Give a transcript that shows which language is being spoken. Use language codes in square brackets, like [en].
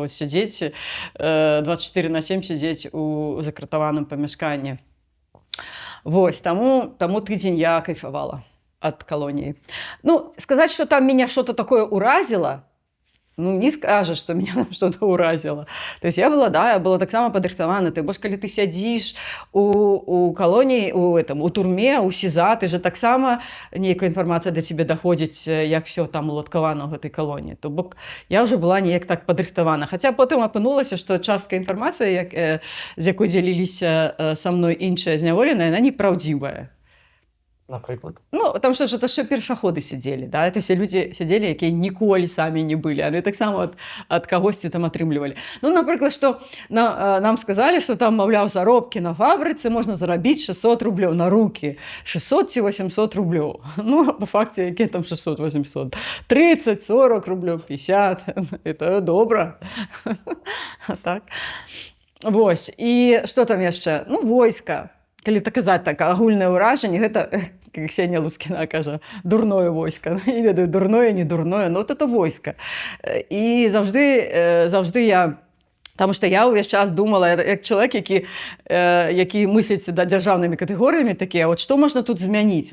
[ru] Вот сидеть 24/7 сидеть у закратаваным памяшканні. Вось, тому тыдзень я кайфовала от колонии. Ну, сказать, что там меня что-то такое уразило, Ну, не скажешь, что меня там что-то уразило. То есть я была так само падрыхтавана. [be] Ты больш калі ты сядзіш у калоніі, у турме, у СІЗА, ты же таксама нейкая інфармацыя да цябе даходзіць, як все там уладкавана ў гэтай калоніі. То бок я ўжо была неяк так падрыхтавана. Хаця потым апынулася, што частка інфармацыі, з якой дзяліліся са мной іншыя зняволеныя, яна непраўдзівая. [uk] Наприклад. [be] Ну, там что ж, это все першаходы сидели, да, это все люди сидели, якія ніколі самі не былі, яны таксама ад кагосьці там атрымлівалі. Ну, напрыклад, што нам сказалі, што там, маўляў, заробкі на фабрыцы можна зарабіць 600 рублёў на рукі, 600 ці 800 рублёў. Ну, па факце, якія там 600-800? 30-40 рублёў, 50, это добра. Так. Вось, і што там яшчэ? Ну, войска. Калі так казаць, так, агульнае ўражанне, гэта, як Ксенія Луцкіна кажа, дурное войска. Не ведаю, дурное, не дурное, [ru] но это войска. [be] І заўжды я, таму што я ўвесь час думала, як чалавек, які мысліць дзяржаўнымі катэгорыямі такія, вот што можна тут змяніць?